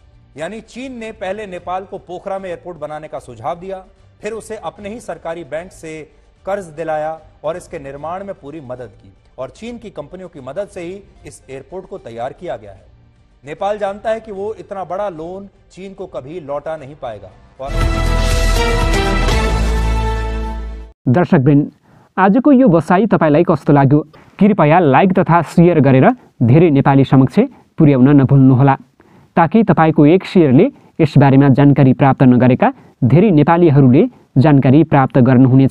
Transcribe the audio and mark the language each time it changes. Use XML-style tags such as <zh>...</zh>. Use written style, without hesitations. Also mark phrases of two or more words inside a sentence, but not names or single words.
<hi>यानी चीन ने पहले नेपाल को पोखरा में एयरपोर्ट बनाने का सुझाव दिया, फिर उसे अपने ही सरकारी बैंक से कर्ज दिलाया और इसके निर्माण में पूरी मदद की, और चीन की कंपनियों की मदद से ही इस एयरपोर्ट को तैयार किया गया है। नेपाल जानता है कि वो इतना बड़ा लोन चीन को कभी लौटा नहीं पाएगा। और</hi> <ne>दर्शकवृन्द, आजको यो बसाई तपाईलाई कस्तो लाग्यो? कृपया लाइक तथा शेयर गरेर धेरै नेपाली समक्ष पुर्याउन नभुल्नुहोला, ताकि तपाईको एक शेयरले यसबारेमा जानकारी प्राप्त नगरेका धेरै नेपालीहरूले जानकारी प्राप्त गर्नुहुनेछ।</ne>